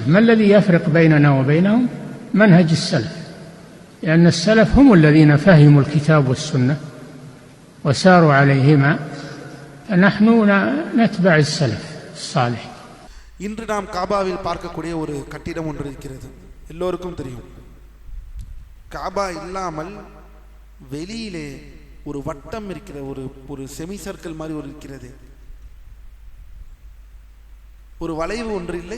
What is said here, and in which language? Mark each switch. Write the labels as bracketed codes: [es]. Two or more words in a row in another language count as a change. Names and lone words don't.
[ar] ما الذي يفرق بيننا وبينهم؟ منهج السلف، لأن السلف هم الذين فهموا الكتاب والسنة وساروا عليهما، فنحن نتبع السلف الصالح. [ta] இன்று நாம் காபாவில் பார்க்கக்கூடிய ஒரு கட்டிடம் ஒன்று இருக்கிறது, எல்லோருக்கும் தெரியும். காபா இல்லாமல் வெளியிலே ஒரு வட்டம் இருக்கிற ஒரு [en] semi circle [ta] மாதிரி ஒரு இருக்கிறது, ஒரு வளைவு ஒன்று இல்லை.